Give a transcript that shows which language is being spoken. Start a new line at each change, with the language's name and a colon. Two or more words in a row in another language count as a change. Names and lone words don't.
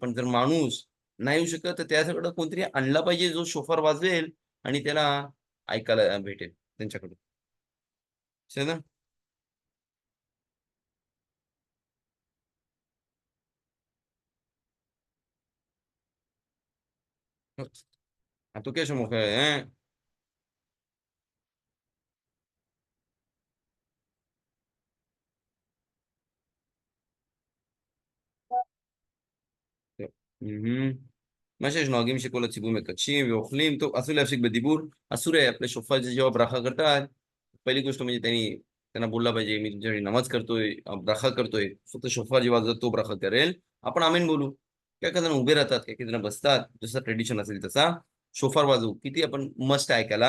Marathi: पण जर माणूस नाही येऊ शकत, तर त्याच्याकडे कोणतरी आणला पाहिजे जो शोफार वाजवेल आणि त्याला ऐकायला भेटेल त्यांच्याकडून. समजलं? तू काय मोकळ आहे.
Hebrew: מה שיש נוהגים שכל הציבור מקדשים ואוכלים. טוב, אסור להפסיק בדיבור, אסור
Marathi: आहे आपल्या शोफाची जेव्हा ब्राखा करतात, पहिली गोष्ट म्हणजे त्यांना बोलला पाहिजे, मी तुमच्याकडे नमाज करतोय, ब्राखा करतोय, फक्त शोफा जेव्हा वाजवतो तो ब्राखा करेल, आपण आमीन बोलू. काय जण उभे राहतात, काही जण बसतात, जसं ट्रेडिशन असेल तसा शोफार वाजवू. किती आपण मस्त ऐकायला.